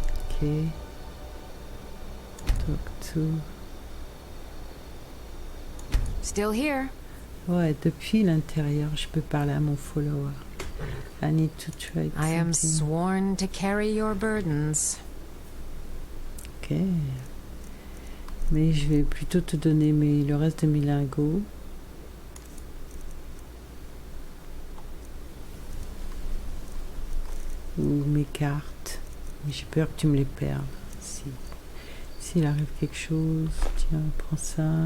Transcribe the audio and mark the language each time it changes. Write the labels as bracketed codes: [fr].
[en] Ok. Talk to. Still here. [fr] Ouais, depuis l'intérieur, je peux parler à mon follower. [en] I need to try I am something. sworn to carry your burdens. Ok. [fr] Mais je vais plutôt te donner le reste de mes lingots. Ou mes cartes. Mais j'ai peur que tu me les perdes. S'il arrive quelque chose, tiens, prends ça.